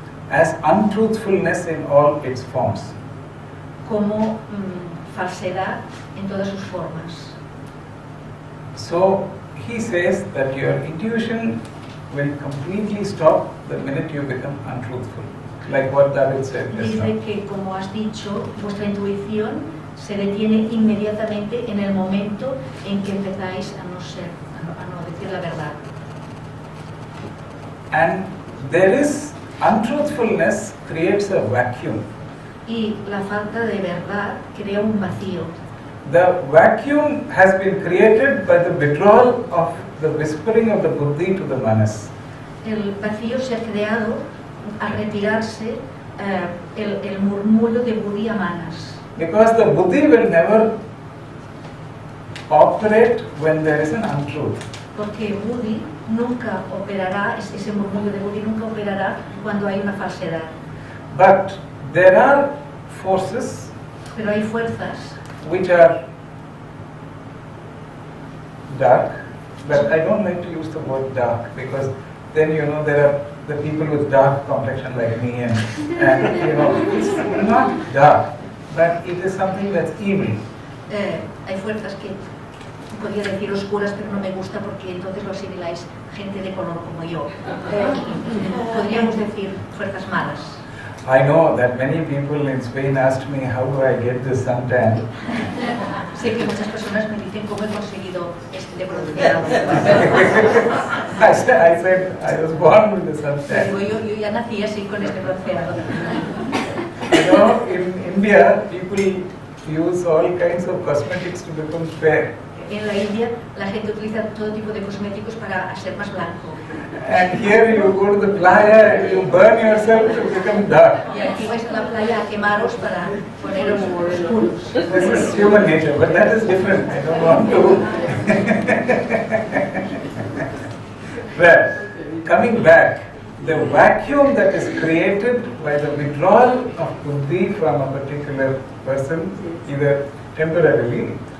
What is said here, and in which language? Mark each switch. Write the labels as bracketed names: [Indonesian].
[English] as untruthfulness in all its forms. [Spanish] como falsedad en todas sus formas. [English] So he says that your intuition will completely stop the minute you become untruthful, like what David said just [Spanish] Dice [English] now. [Spanish] que, como has dicho, vuestra intuición se detiene inmediatamente en el momento en que empezáis a no decir la verdad. [English] And there is untruthfulness creates a vacuum. [Spanish] Y la falta de verdad crea un vacío. [English] The vacuum has been created by the withdrawal of the whispering of the buddhi to the manas. [Spanish] El vacío se ha creado al retirarse el murmullo de Buddhi a manas. [English] Because the buddhi will never operate when there is an untruth. [Spanish] Porque Buddhi nunca operará, ese murmullo de Buddhi nunca operará cuando hay una falsedad. [English] But there are forces [Spanish] Pero hay fuerzas [English] which are dark, but I don't like to use the word dark because then there are the people with dark complexion like me and it's not dark, but it is something that's evil. [Spanish] Hay fuerzas que podría decir oscuras, pero no me gusta porque entonces lo asimiláis gente de color como yo. Podríamos decir fuerzas malas. [English] I know that many people in Spain asked me how do I get this suntan. [Spanish] Sé que muchas personas me dicen cómo he conseguido este bronceado. [English] I said I was born with the suntan. [Spanish] Digo, yo ya nací así con este bronceado. [English] In India, people use all kinds of cosmetics to become fair. [Spanish] En la India, la gente utiliza todo tipo de cosméticos para ser más blanco. [English] And here you go to the playa and you burn yourself to become dark. [Spanish] Y aquí vais a la playa a quemaros para poneros oscuros. [English] This is human nature, but that is different. I don't want to. Well, coming back, the vacuum that is created by the withdrawal of buddhi from a particular person, either temporarily,